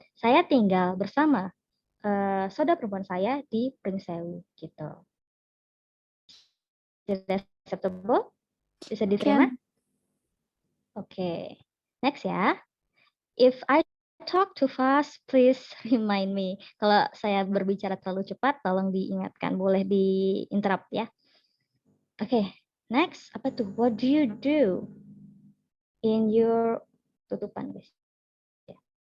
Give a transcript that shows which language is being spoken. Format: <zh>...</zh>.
<id>Saya tinggal bersama saudara perempuan saya di Pringsewu gitu.</id> <en>Is that acceptable?</en> <id>Bisa diterima? Oke.</id> <en>Next ya. If I talk too fast, please remind me.</en> <id>Kalau saya berbicara terlalu cepat, tolong diingatkan. Boleh di-interrupt ya. Oke, next. Apa tuh?</id> <en>What do you do in your tutupan, guys? Ya.</en>